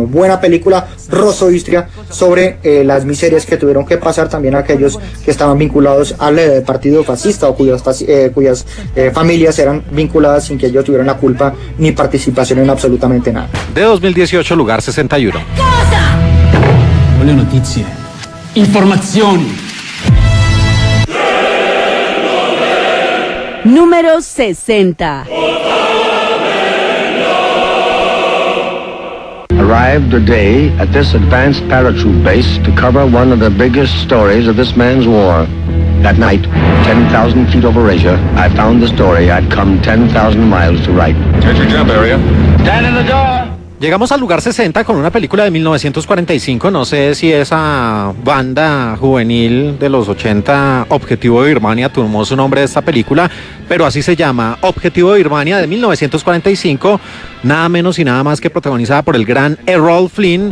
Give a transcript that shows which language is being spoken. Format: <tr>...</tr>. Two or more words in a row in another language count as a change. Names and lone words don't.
<es>Buena película, Rosso Istria, sobre las miserias que tuvieron que pasar también aquellos que estaban vinculados al partido fascista, o cuyas familias eran vinculadas sin que ellos tuvieran la culpa ni participación en absolutamente nada. De 2018, lugar 61.</es> <it>Voglio notizie, informazioni.</it> <es>Número 60.</es> <en>Arrived today at this advanced paratroop base to cover one of the biggest stories of this man's war. That night, 10,000 feet over Asia, I found the story I'd come 10,000 miles to write. Check your jump area. Stand in the door!</en> <es>Llegamos al lugar 60 con una película de 1945, no sé si esa banda juvenil de los 80, Objetivo de Birmania, tomó su nombre de esta película, pero así se llama, Objetivo de Birmania, de 1945, nada menos y nada más que protagonizada por el gran Errol Flynn.</es>